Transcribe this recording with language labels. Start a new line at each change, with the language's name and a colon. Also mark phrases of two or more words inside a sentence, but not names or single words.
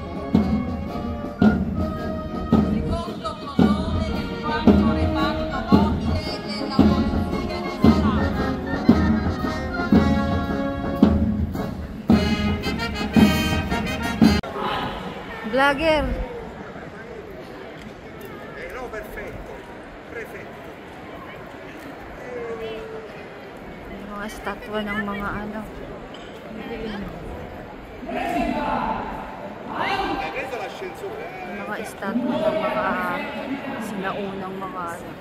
Italian: Secondo plotone del quarto reparto mobile della Polizia di Stato.
English: Vlogger!
Italian: No, perfetto. Prefetto.
Filipino: May mga statwa ng mga ano.
Italian: Preso l'ascensore.
Filipino: Mga statwa ng mga sinaunang mga ano.